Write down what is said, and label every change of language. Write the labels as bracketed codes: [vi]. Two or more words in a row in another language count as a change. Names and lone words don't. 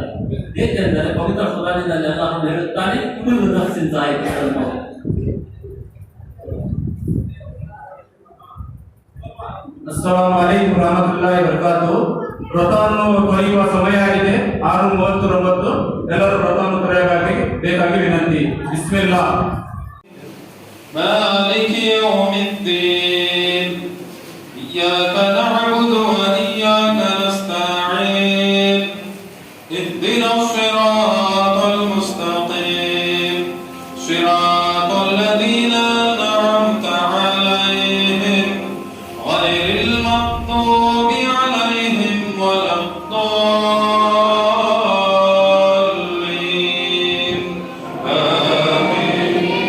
[kn] ಏಕೆಂದರೆ ಪವಿತ್ರ ಕುರಾನಿನಲ್ಲಿ ಎಲ್ಲರೂ ಹೇಳುತ್ತಾನೆ, [ar] كل نفس ذائقة الموت. السلام عليكم ورحمة الله وبركاته. [kn] ವ್ರತವನ್ನು ತೊರೆಯುವ ಸಮಯ ಆಗಿದೆ. 6:39. ಎಲ್ಲರೂ ವ್ರತವನ್ನು ತೊರೆಯಬೇಕಾಗಿ ವಿನಂತಿ. ಬಿಸ್ಮಿಲ್ಲಾ. [ar] مالك يوم الدين إياك نعبد وإياك نستعين اهدنا الصراط المستقيم صراط الذين أنعمت عليهم غير المغضوب عليهم ولا الضالين آمين.